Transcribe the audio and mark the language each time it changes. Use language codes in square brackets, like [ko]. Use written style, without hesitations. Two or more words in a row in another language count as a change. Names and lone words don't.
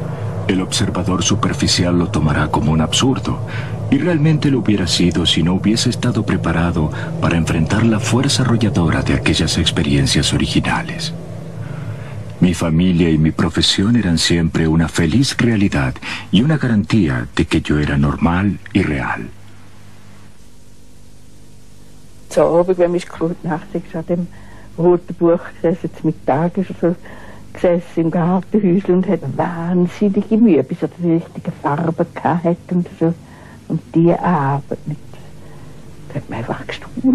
[es] El observador superficial lo tomará como un absurdo, y realmente lo hubiera sido si no hubiese estado preparado para enfrentar la fuerza arrolladora de aquellas experiencias originales. Mi familia y mi profesión eran siempre una feliz realidad y una garantía de que yo era normal y real. [de] Zo, wenn ich gut nachdenke, an dem roten Buch gesessen, zum Mittag ist so gesessen im Gartenhäusl und hat wahnsinnige Mühe, bis er die richtige Farbe hatte und so. Und die Arbeit mit, das hat mich einfach gestaunt.